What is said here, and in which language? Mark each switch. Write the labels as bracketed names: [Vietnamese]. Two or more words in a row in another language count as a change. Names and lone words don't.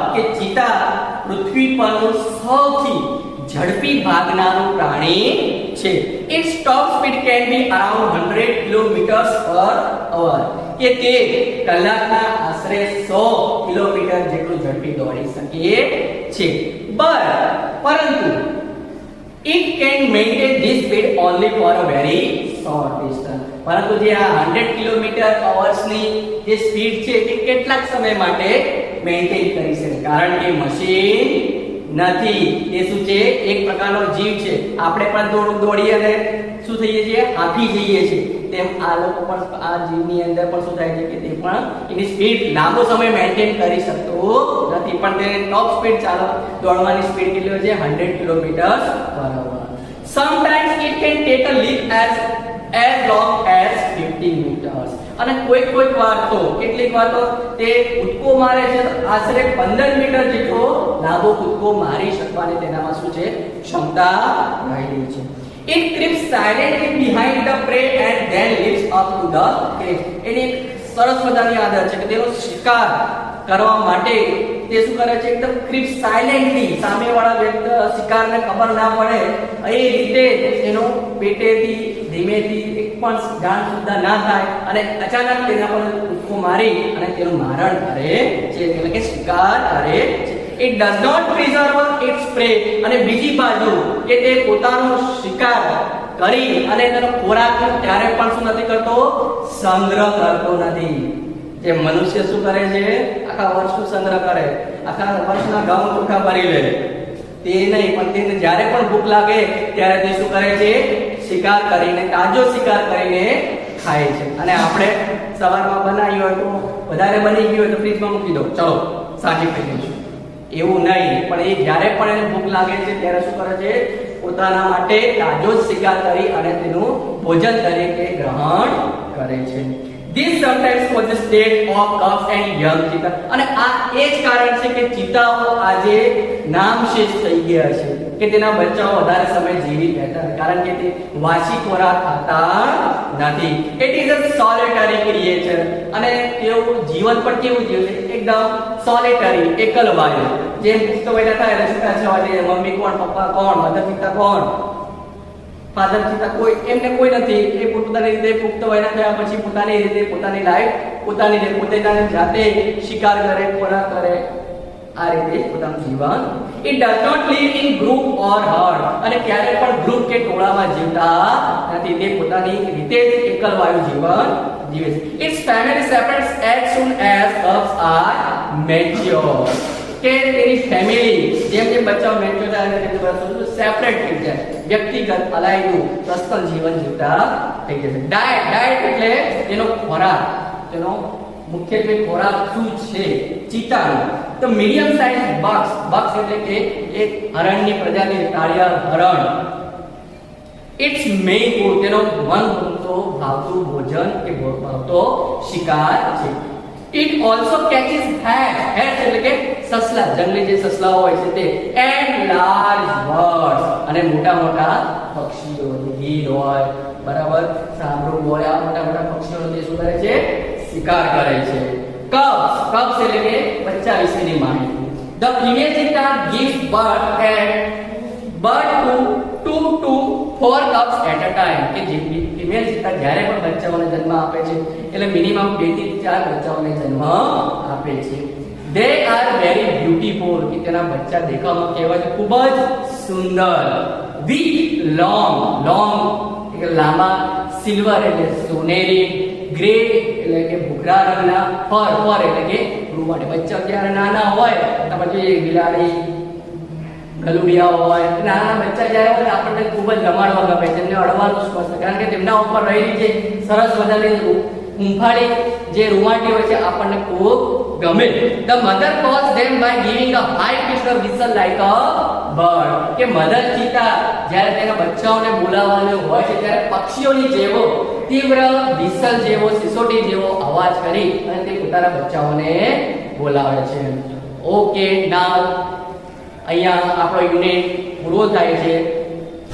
[Gujarati] કે ચિત્તા પૃથ્વી પરનું સૌથી ઝડપી ભાગનારું પ્રાણી છે. [English] Its top speed can be around 100 kilometers per hour. [Gujarati] કે તે કલાકના આશરે 100 કિલોમીટર જેટલું ઝડપી દોડી શકે છે. [English] પરંતુ it can maintain this speed only for a very short distance. [Gujarati] પરંતુ જે આ 100 કિલોમીટર અવર્સની જે સ્પીડ છે તે કેટલાક સમય માટે મેન્ટેન કરી શકે. કારણ કે મશીન નથી, એ શું છે? એક પ્રકારનો જીવ છે. આપણે પણ દોડી અને શું થઈએ છીએ? હાંફી જઈએ છીએ. તેમ આ લોકો પણ આ જીવની અંદર પણ શું થાય છે કે તે પણ એની સ્પીડ લાંબો સમય મેન્ટેન કરી શકતો નથી. પણ તેને [English] top speed [Gujarati] દોડવાની સ્પીડ કેટલી હોય છે 100 કિલોમીટર/અવર. [English] Sometimes it can take a leap as long as 15 meters. [Gujarati] અને કોઈક વાર તો કેટલીક વાર તો તે કૂદકો મારે છે તો આશરે 15 મીટર જેટલો લાંબો કૂદકો મારી શકવાની તેનામાં શું છે ક્ષમતા રહેલી છે. [English] It creeps silently behind the prey and then leaps up to the cage. [Gujarati] એની સરસ મજાની આદત છે કે તેનો શિકાર કરવા માટે તે શું કરે છે એકદમ [English] creep silently [Gujarati] સામેવાળા વ્યક્તિ શિકારને ખબર ના પડે એ રીતે એનો પેટેથી ધીમેથી એક પણ જાણ સુદ્ધા ના થાય અને અચાનક તેના પર કૂદકો મારી અને તેનું મારણ કરે છે એટલે કે શિકાર કરે છે. [English] It does not preserve its prey. [Gujarati] અને બીજી બાજુ કે તે પોતાનો શિકાર કરી અને તેનો ખોરાક ત્યારે પણ શું નથી કરતો સંગ્રહ કરતો નથી. જે મનુષ્ય શું કરે છે આખા વર્ષનું સંગ્રહ કરે આખા વર્ષના ઘઉં ચોખા ભરી લે તે નહીં પણ તેને જ્યારે પણ ભૂખ લાગે ત્યારે તે શું કરે છે શિકાર કરીને તાજો શિકાર કરીને ખાય છે. અને આપણે સવારમાં બનાવી હોય તો વધારે બની ગયું હોય તો ફ્રીજમાં મૂકી દો ચલો સાંજે ખાઈ લઈશું એવું નહીં પણ એ જ્યારે પણ એને ભૂખ લાગે છે ત્યારે શું કરે છે પોતાના માટે તાજો શિકાર કરી અને તેનું ભોજન તરીકે ગ્રહણ કરે છે. [English] This sometimes causes the state of cubs and young cheetah. [Gujarati] અને આ એ જ કારણ છે કે ચિત્તાઓ આજે નામશેષ થઈ ગયા છે કે તેના બચ્ચાઓ વધારે સમય જીવિત રહેતા નથી કારણ કે તે વાસી ખોરાક ખાતા નથી. [English] It is a solitary creature. [Gujarati] અને તેઓ જીવન પર કેવું જીવે છે એકદમ સોલિટરી એકલવાયુ. જેમ પુખ્ત વયના થાય એટલે શું કહે છે મમ્મી કોણ પપ્પા કોણ મધર પિતા કોણ ફાધર પિતા કોઈ એમને કોઈ નથી. એ પોતાની રીતે પુખ્ત વયના થયા પછી પોતાની રીતે પોતાની લાઈફ પોતાની રીતે પોતાની જાતે શિકાર કરે ખોરાક કરે આ રીતે પોતાનું જીવન. [English] It does not live in group or herd. [Gujarati] અને ક્યારે પણ ગ્રુપ કે ટોળામાં જીવતા નથી. તે પોતાની રીતે જ એકલવાયુ જીવન જીવે છે. [English] Its family separates as soon as cubs are mature. [Gujarati] કે તેની ફેમિલી જેમ જેમ બચ્ચાઓ મેચ્યોર થાય એટલે બધું સેપરેટ થઈ જાય વ્યક્તિગત અલાયદું પર્સનલ જીવન જીવતા થઈ જશે. ડાયટ એટલે તેનો ખોરાક તેનો મુખ્યત્વે ખોરાક શું છે ચિત્તાનો. તો [English] medium size bucks [Gujarati] એટલે કે એક હરણની પ્રજાતિ કાળિયા હરણ. [English] its main food [Gujarati] તેનો મનગમતો ભાવતું ભોજન કે ભાવતો શિકાર છે. [English] It also catches hares [Gujarati] એટલે કે સસલા જંગલી જે સસલાઓ હોય છે તે [English] and large birds [Gujarati] અને મોટા પક્ષીઓ ગીધ હોય બરાબર સાંભળું હોય આ મોટા પક્ષીઓનો તે શું કરે છે શિકાર કરે છે. cubs એટલે કે બચ્ચા વિશેની માહિતી. [English] The female cheetah gives birth to 4 cubs at a time. [Gujarati] કે જે ફિમેલ ચિત્તા જ્યારે પણ બચ્ચાઓને જન્મ આપે છે એટલે મિનિમમ 2 થી 4 બચ્ચાઓને જન્મ આપે છે. [English] They are very beautiful. [Gujarati] કે તેના બચ્ચા દેખાવમાં કેવા છે ખૂબ જ સુંદર. [English] With long [Gujarati] એટલે લાંબા, સિલ્વર એટલે સોનેરી, ગ્રે એટલે કે ભૂખરા રંગના, ફર એટલે કે રૂવાટે. બચ્ચા જ્યારે નાના હોય તો પછી બિલાડી ગલુડિયા હોય નાના બચ્ચા જ્યારે હોય આપણને ખૂબ જ રમાડવા ગમે તેમને અડવાનું સ્પર્શ કારણ કે તેમના ઉપર રહેલી જે સરસ મજાની હૂંફાળી જે રૂવાટી હોય છે આપણને ખૂબ ગમે. [English] The mother calls them by giving a high pitched whistle like a bird. [Gujarati] કે મધર ચિત્તા જ્યારે તેના બચ્ચાઓને બોલાવવાનું હોય છે ત્યારે પક્ષીઓની જેવો તીવ્ર વિસલ જેવો સિસોટી જેવો અવાજ કરી અને તે પોતાના બચ્ચાઓને બોલાવે છે. [English] okay now [Gujarati] અહીંયા આપણો યુનિટ પૂરો થાય છે.